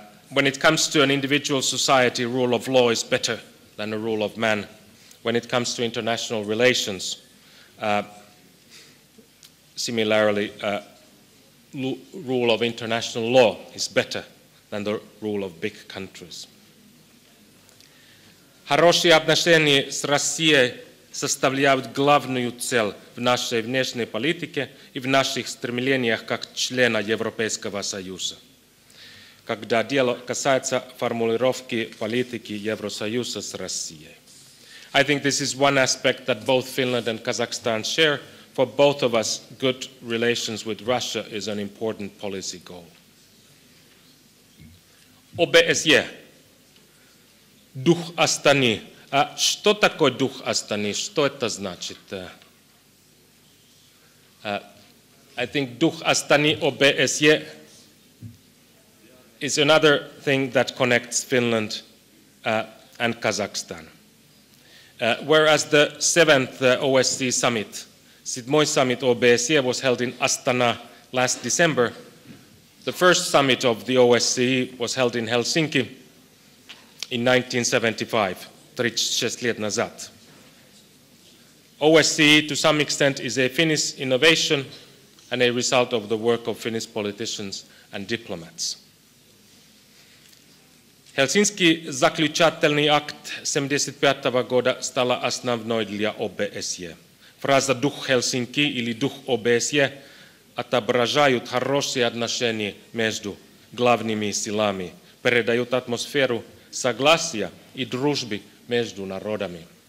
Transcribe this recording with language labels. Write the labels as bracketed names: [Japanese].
[English] When it comes to an individual society, rule of law is better than the rule of man. When it comes to international relations, similarly, rule of international law is better than the rule of big countries. [Russian] Хорошие отношения с Россией составляют главную цель в нашей внешней политике и в наших стремлениях как члена Европейского Союза. Когда дело касается формулировки политики Евросоюза с Россией. [English] I think this is one aspect that both Finland and Kazakhstan share. For both of us, good relations with Russia is an important policy goal. [Russian] ОБСЕ. Дух Астаны. А что такое дух Астаны? Что это значит? [English] I think [Russian] дух Астаны ОБСЕ [English] is another thing that connects Finland and Kazakhstan. Whereas the 7th OSCE summit, Sidmoy Summit OBSE, was held in Astana last December, the first summit of the OSCE was held in Helsinki in 1975, [Russian] 36 лет назад. [English] OSCE, to some extent, is a Finnish innovation and a result of the work of Finnish politicians and diplomats. [Russian] Helsinki заключательный акт 75 года стала основной для ОБСЕ. Фраза «дух Хельсинки» или «дух ОБСЕ» отображают хорошие отношения между главными силами, передают атмосферу согласия и дружбы между народами.